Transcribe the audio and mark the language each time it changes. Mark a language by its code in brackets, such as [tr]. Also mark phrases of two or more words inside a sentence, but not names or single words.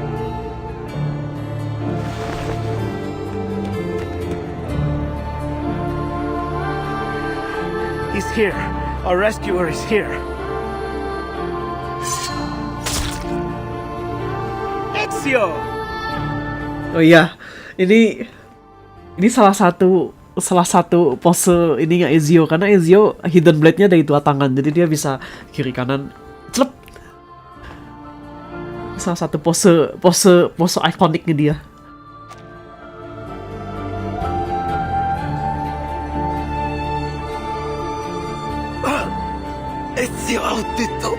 [en] He's here. Our rescuer is here. Ezio! [id] Oh iya, ini salah satu pose ininya Ezio, karena Ezio [en] hidden blade- [id] nya dari dua tangan, jadi dia bisa kiri kanan celep. Salah satu pose ikoniknya dia. Ezio Audito!